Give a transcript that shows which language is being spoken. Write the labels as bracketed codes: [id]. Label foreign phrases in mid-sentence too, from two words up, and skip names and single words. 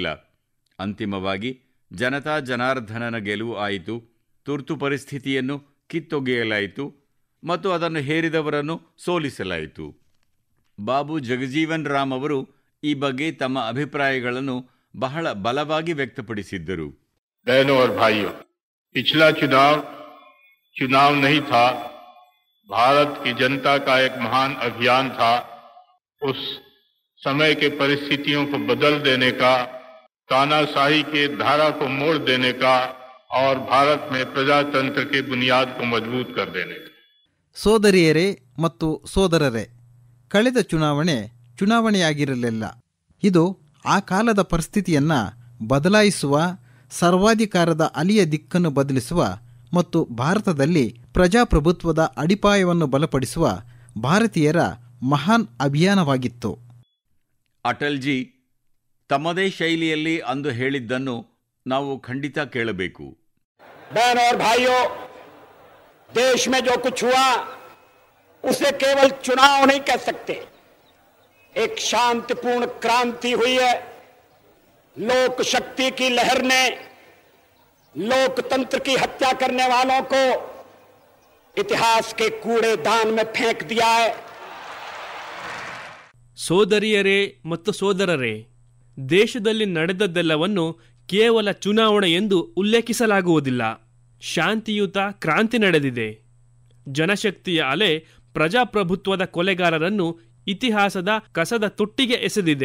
[kn] ಅಂತಿಮವಾಗಿ ಜನತಾ ಜನಾರ್ದನನ ಗೆಲುವು ಆಯಿತು. ತುರ್ತು ಪರಿಸ್ಥಿತಿಯನ್ನು ಕಿತ್ತೊಗೆಯಲಾಯಿತು ಮತ್ತು ಅದನ್ನು ಹೇರಿದವರನ್ನು ಸೋಲಿಸಲಾಯಿತು. ಬಾಬು ಜಗಜೀವನ್ ರಾಮ್ ಅವರು ಈ ಬಗ್ಗೆ ತಮ್ಮ ಅಭಿಪ್ರಾಯಗಳನ್ನು ಬಹಳ ಬಲವಾಗಿ ವ್ಯಕ್ತಪಡಿಸಿದ್ದರು. [hi] बहनों और भाइयों, पिछला चुनाव नहीं था, भारत की जनता का एक महान अभियान था. उस समय के परिस्थितियों को बदल देने का, तानाशाही के धारा को मोड़ देने का और भारत में प्रजातंत्र के बुनियाद को मजबूत कर देने का. [kn] ಸೋದರಿಯರೇ ಮತ್ತು ಸೋದರರೇ, ಕಳೆದ ಚುನಾವಣೆಯಾಗಿರಲಿಲ್ಲ. ಇದು ಆ ಕಾಲದ ಪರಿಸ್ಥಿತಿಯನ್ನು ಬದಲಾಯಿಸುವ, ಸರ್ವಾಧಿಕಾರದ ಅಲಿಯ ದಿಕ್ಕನ್ನು ಬದಲಿಸುವ ಮತ್ತು ಭಾರತದಲ್ಲಿ ಪ್ರಜಾಪ್ರಭುತ್ವದ ಅಡಿಪಾಯವನ್ನು ಬಲಪಡಿಸುವ ಭಾರತೀಯರ ಮಹಾನ್ ಅಭಿಯಾನವಾಗಿತ್ತು. ಅಟಲ್ಜಿ ತಮ್ಮದೇ ಶೈಲಿಯಲ್ಲಿ ಅಂದು ಹೇಳಿದ್ದನ್ನು ನಾವು ಖಂಡಿತ ಕೇಳಬೇಕು. [hi] बहनों और भाइयों, देश में जो कुछ हुआ उसे केवल चुनाव नहीं कह सकते. एक शांतिपूर्ण क्रांति हुई है. लोक शक्ति की लहर ने लोकतंत्र की हत्या करने वालों को इतिहास के कूड़ेदान में फेंक दिया है. [kn] ಸೋದರಿಯರೇ ಮತ್ತು ಸೋದರರೇ, ದೇಶದಲ್ಲಿ ನಡೆದದ್ದೆಲ್ಲವನ್ನು ಕೇವಲ ಚುನಾವಣೆ ಎಂದು ಉಲ್ಲೇಖಿಸಲಾಗುವುದಿಲ್ಲ. ಶಾಂತಿಯುತ ಕ್ರಾಂತಿ ನಡೆದಿದೆ. ಜನಶಕ್ತಿಯ ಅಲೆ ಪ್ರಜಾಪ್ರಭುತ್ವದ ಕೊಲೆಗಾರರನ್ನು ಇತಿಹಾಸದ ಕಸದ ತೊಟ್ಟಿಗೆ ಎಸೆದಿದೆ.